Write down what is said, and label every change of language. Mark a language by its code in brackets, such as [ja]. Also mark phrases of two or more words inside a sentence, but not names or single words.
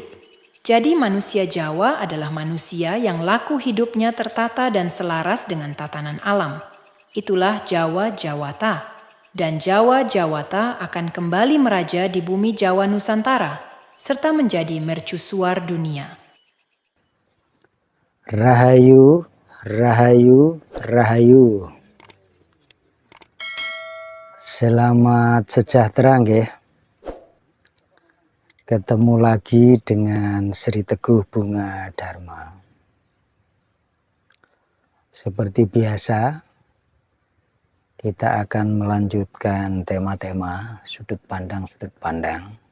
[id] Jadi manusia Jawa adalah manusia yang laku hidupnya tertata dan selaras dengan tatanan alam. Itulah Jawa Jawata. Dan Jawa Jawata akan kembali meraja di bumi Jawa Nusantara, serta menjadi mercusuar dunia. Rahayu, rahayu, rahayu. Selamat sejahtera nggih. Ketemu lagi dengan Sri Teguh Bunga Dharma. Seperti biasa, kita akan melanjutkan tema-tema sudut pandang.